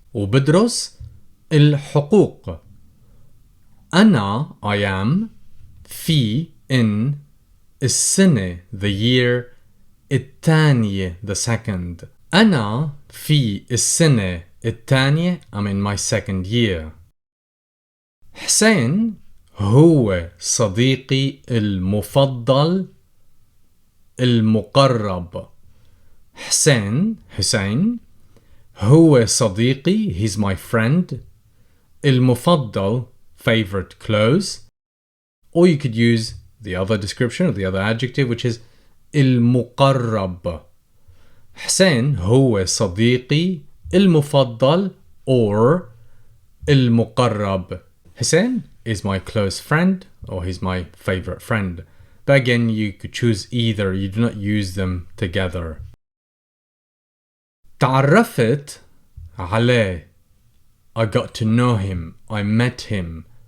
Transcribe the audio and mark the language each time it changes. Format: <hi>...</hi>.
<ar>وبدرس الحقوق. أنا</ar> <en>I am</en> <ar>في</ar> <en>in</en> <ar>السنة</ar> <en>the year</en> <ar>الثانية</ar> <en>the second.</en> <ar>أنا في السنة الثانية</ar> <en>I'm in my second year.</en> <ar>حسين هو صديقي المفضل المقرب. حسين هو صديقي</ar> <en>he's my friend.</en> <ar>المفضل</ar> <en>favorite close. Or you could use the other description or the other adjective which is</en> <ar>المقرب. حسين هو صديقي المفضل</ar> <en>or</en> <ar>المقرب.</ar> <en>Hussein is my close friend or he's my favorite friend. But again, you could choose either. You do not use them together.</en> <ar>تعرفت عليه.</ar> <en>I got to know him. I met him.</en>